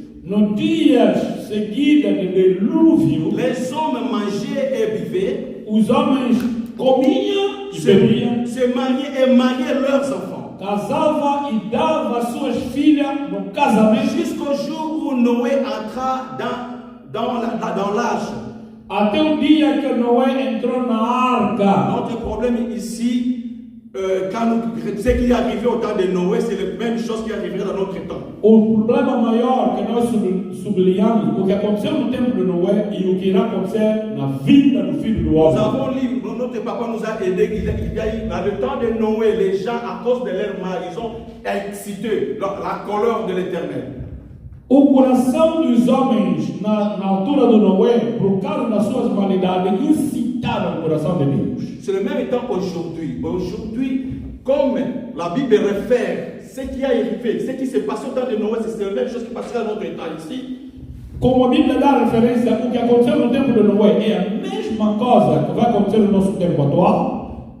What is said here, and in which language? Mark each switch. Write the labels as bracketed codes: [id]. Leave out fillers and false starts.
[pt] nos dias seguidos do dilúvio, [fr] les hommes mangeaient et buvaient, [pt] os homens comiam e bebiam, [fr] se mariaient et mariaient leurs enfants. [pt] Casava e dava suas filhas no casamento. [fr] Jusqu'au jour où Noé entra dans l'âge. [pt] Até o dia que Noé entrou na arca. [fr] Notre problème ici, ce qui est arrivé au temps de Noé, c'est la même chose qui arriverait dans notre temps. [pt] O problema maior que nós sublinhamos, o que aconteceu no tempo de Noé e o que irá acontecer na vinda do Filho do Homem. [fr] Nous avons lu, notre papa nous a aidé. Dans le temps de Noé, les gens, à cause de leur mal, ils ont excité la colère de l'Éternel. [pt] O coração dos homens na altura de Noé, por causa das suas malidades, incitaram o coração de Deus. [fr] C'est le même temps aujourd'hui. Aujourd'hui, comme la Bible réfère ce qui a arrivé, ce qui s'est passé au temps de Noé, c'est la même chose qui passera dans notre temps ici. [pt] Como a Bíblia dá referência, o que aconteceu no tempo de Noé é a mesma coisa que vai acontecer no nosso tempo atual.